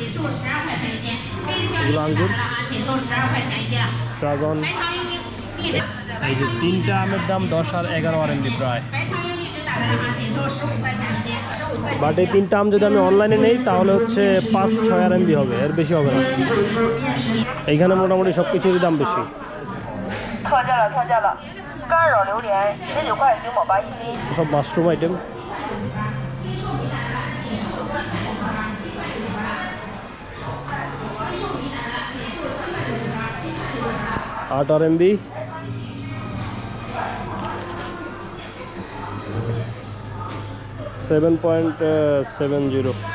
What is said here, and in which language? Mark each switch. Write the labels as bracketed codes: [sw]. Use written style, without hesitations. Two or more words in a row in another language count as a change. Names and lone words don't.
[bn] এগুলো আঙ্গুর, ড্রাগন। এই যে 3টা আমের দাম 10 আর 11 আরএমবি প্রায়। বাট এই 3টা আম যদি আমি অনলাইনে নেই তাহলে হচ্ছে 5-6 আরএমবি হবে, এর বেশি হবে না। এইখানে মোটামুটি সব কিছুরই দাম বেশি। [zh] 特价了，干扰榴莲19.98一斤。 [bn] সব মাশরুম আইটেম। আট আরএমবি। 7.70।